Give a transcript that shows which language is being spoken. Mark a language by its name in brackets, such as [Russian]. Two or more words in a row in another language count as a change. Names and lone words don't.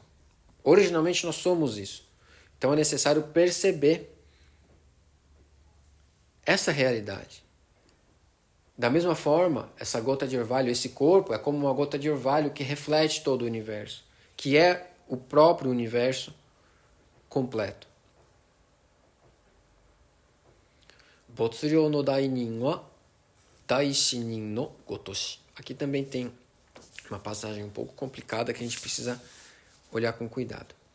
[Portuguese] Originalmente nós somos isso. Então é necessário perceber essa realidade. Da mesma forma, essa gota de orvalho, esse corpo, é como uma gota de orvalho que reflete todo o universo, que é o próprio universo completo. [Japanese] 没量の大人は大心人の如し. [Portuguese] Aqui também tem uma passagem um pouco complicada que a gente precisa olhar com cuidado.